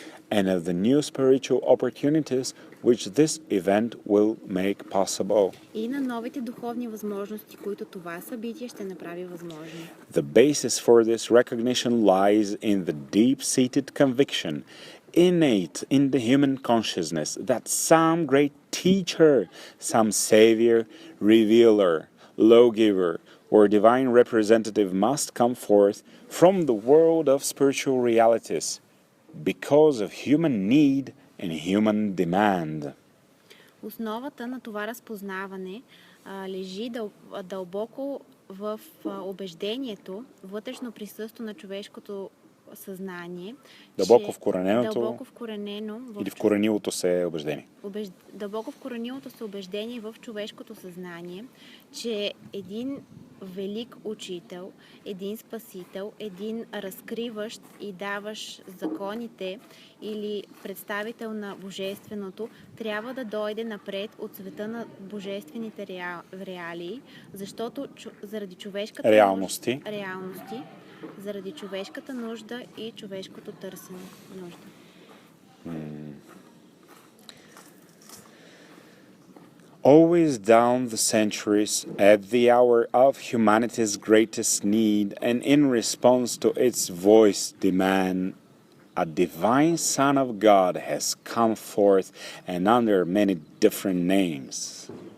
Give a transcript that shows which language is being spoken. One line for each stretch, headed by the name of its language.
English: And of the new spiritual opportunities which this event will make possible.
Bulgarian: И на новите духовни възможности, които това събитие ще направи възможни.
English: The basis for this recognition lies in the deep-seated conviction innate in the human consciousness that some great teacher, some savior, revealer, lawgiver, or divine representative must come forth from the world of spiritual realities because of human need and human demand.
Bulgarian: Основата на това разпознаване лежи дълбоко в убеждението, вътрешно присъство на човешкото съзнание. Дълбоко вкорененото или в вкоренилото се убеждение. Дълбоко вкоренилото се убеждение в човешкото съзнание, че един велик учител, един спасител, един разкриващ и даващ законите или представител на божественото, трябва да дойде напред от света на божествените реалии, защото заради човешката реалности, заради човешката нужда и човешкото търсене нужда.
English: Always down the centuries, at the hour of humanity's greatest need, and in response to its voice demand, a divine Son of God has come forth and under many different names.